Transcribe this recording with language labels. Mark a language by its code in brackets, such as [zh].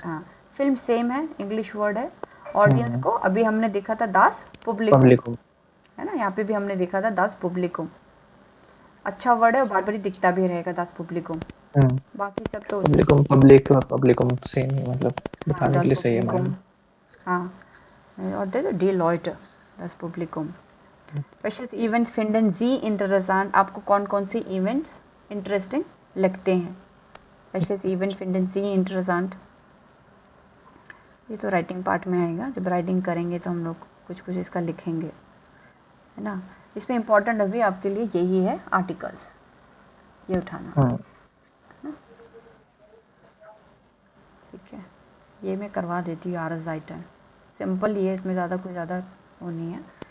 [hi] हाँ, film same है, English word है। ऑडियंस को अभी हमने देखा था दास पब्लिको, है ना, यहाँ पे भी हमने देखा था दास पब्लिको, अच्छा वर्ड है और बार बार दिखता भी रहेगा दास पब्लिको। बाकी सब तो पब्लिक और पब्लिकम सेम ही, मतलब हाँ, बताने [de] दास [hi] के लिए सही है [de] पब्लिको, [hi] मालूम। हाँ, और दे डिलॉयट, दास पब्लिको। [de] Welches Events finden Sie interessant? [hi] आपको कौन कौन से इवेंट्स इंटरेस्टिंग लगते हैं? [de] Welches Event finden Sie interessant? [hi] ये तो राइटिंग पार्ट में आएगा, जब राइटिंग करेंगे तो हम लोग कुछ कुछ इसका लिखेंगे, है ना। इसमें इम्पोर्टेंट अभी आपके लिए यही है, आर्टिकल्स ये उठाना, ठीक है। ये मैं करवा देती हूँ, आरस आइटम सिंपल ही है, इसमें ज़्यादा कोई ज़्यादा वो नहीं है।